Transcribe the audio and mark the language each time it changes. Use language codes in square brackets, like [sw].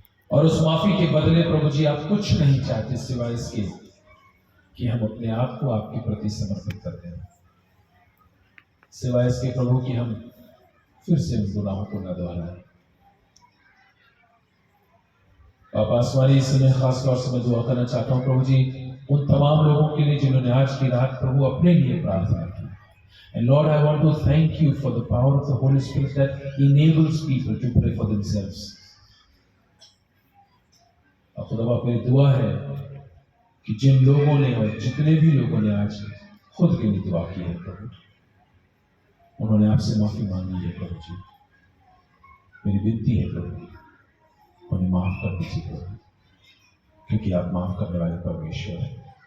[hi] और उस माफी के बदले प्रभु जी आप कुछ नहीं चाहते सिवाय इसके कि हम अपने आप को आपके प्रति समर्पित कर दें, सिवाय इसके प्रभु कि हम फिर से उन गुनाहों को न दोहराएं। आप आसमानी समय खास तौर से मैं दुआ करना चाहता हूँ प्रभु जी उन तमाम लोगों के लिए जिन्होंने आज की रात प्रभु अपने लिए प्रार्थना की। [en] And Lord, I want to thank you for the power of the Holy Spirit that enables people to pray for themselves. [hi] और खुदा बाप मेरी दुआ है कि जिन लोगों ने और जितने भी लोगों ने आज खुद के लिए दुआ की है प्रभु, उन्होंने आपसे माफी मांगी है प्रभु जी। मेरी विनती है प्रभु, उन्हें माफ कर दीजिए प्रभु, क्योंकि आप माफ करने वाले परमेश्वर हैं।